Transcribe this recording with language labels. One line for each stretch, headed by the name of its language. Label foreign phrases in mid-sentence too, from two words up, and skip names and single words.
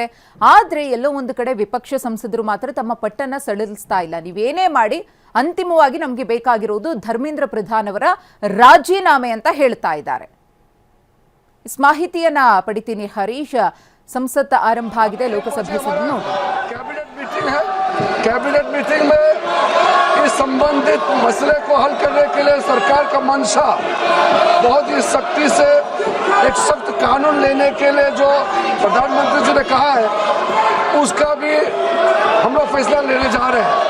Kannada: ಆದ್ರೆ ಎಲ್ಲೋ ಒಂದು ಕಡೆ ವಿಪಕ್ಷ ಸಂಸದರು ಮಾತ್ರ ತಮ್ಮ ಪಟ್ಟನ್ನ ಸಡಿಲಿಸ್ತಾ ಇಲ್ಲ. ನೀವೇನೇ ಮಾಡಿ ಅಂತಿಮವಾಗಿ ನಮಗೆ ಬೇಕಾಗಿರೋದು ಧರ್ಮೇಂದ್ರ ಪ್ರಧಾನ್ ಅವರ ರಾಜೀನಾಮೆ ಅಂತ ಹೇಳ್ತಾ ಇದ್ದಾರೆ. ಮಾಹಿತಿಯನ್ನ ಪಡಿತೀನಿ ಹರೀಶ್. ಸಂಸತ್ ಆರಂಭ ಆಗಿದೆ, ಲೋಕಸಭೆ ಸದನ
English: cabinet meeting
Hindi: में इस संबंधित मसले को हल करने के लिए सरकार का मंशा बहुत ही सख्ती से एक सख्त कानून लेने के लिए जो प्रधानमंत्री जी ने कहा है उसका भी हम लोग फैसला लेने जा रहे हैं.